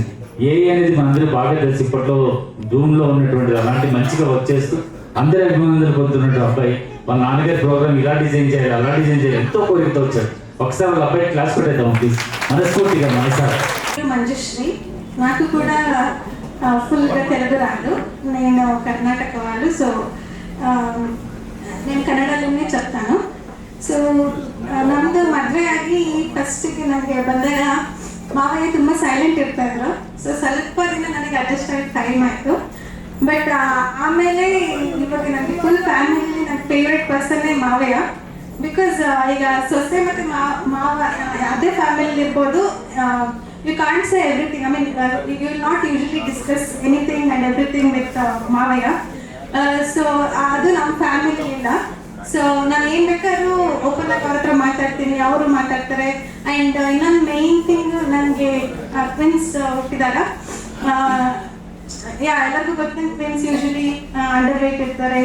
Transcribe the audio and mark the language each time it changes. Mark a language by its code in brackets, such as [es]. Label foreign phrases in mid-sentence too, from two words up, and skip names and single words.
[te] ఏఐ అనేది మనందరూ బాగా తెలిసి ఇప్పట్లో జూమ్లో ఉన్నటువంటిది అలాంటి మంచిగా వర్క్ చేస్తూ అందరి అభిమానులు పొందుతున్నట్టు అబ్బాయి వాళ్ళ నాన్నగారి ప్రోగ్రామ్ ఇలా డిజైన్ చేయాలి, అలా డిజైన్ చేయాలి, ఎంతో కోరికతో వచ్చాడు. ఒకసారి వాళ్ళ అబ్బాయి క్లాస్ పెట్టేద్దాం ప్లీజ్, మనస్ఫూర్తిగా మనసారి. మంజుశ్రీ. నాకు కూడా ఫుల్గా తెలుగు రాదు, నేను కర్ణాటక వాళ్ళు. సో నేను ಕನ್ನಡದಲ್ಲೇ చెప్తాను. [kn] ಸೊ ನಮ್ಮದು ಮದುವೆ ಆಗಿ ಫಸ್ಟಿಗೆ ನನಗೆ ಬಂದಾಗ ಮಾವಯ್ಯ ತುಂಬ ಸೈಲೆಂಟ್ ಇರ್ತಾಯಿದ್ರು. ಸೊ ಸ್ವಲ್ಪ ದಿನ ನನಗೆ ಅಡ್ಜಸ್ಟ್ ಆಗಿ ಟೈಮ್ ಆಯಿತು. ಬಟ್ ಆಮೇಲೆ ಇವಾಗ ನನಗೆ [en] full family [kn] ನನ್ನ [en] favourite person [kn] ಮಾವಯ್ಯ. ಬಿಕಾಸ್ ಈಗ ಸೊಸೆ ಮತ್ತು ಮಾವ ಅದೇ ಫ್ಯಾಮಿಲಿ ಇರ್ಬೋದು, [en] you can't say everything. I mean, you will not usually discuss anything and everything with Mavaya. [kn] So ಅದು ನಮ್ಮ ಫ್ಯಾಮಿಲಿ ಇಲ್ಲ. ಸೊ ನಾನು ಏನು ಬೇಕಾದ್ರೂ ಓಪನ್ ಆಗಿ ಅವ್ರ ಹತ್ರ ಮಾತಾಡ್ತೀನಿ, ಅವರು ಮಾತಾಡ್ತಾರೆ. ಆ್ಯಂಡ್ ಇನ್ನೊಂದು [en] main thing, [kn] ನನಗೆ ಟ್ವಿನ್ಸ್ ಹುಟ್ಟಿದಾಗ ಎಲ್ಲರಿಗೂ ಗೊತ್ತಿನ ಟ್ವಿನ್ಸ್ [en] usually under weight [kn] ಇರ್ತಾರೆ.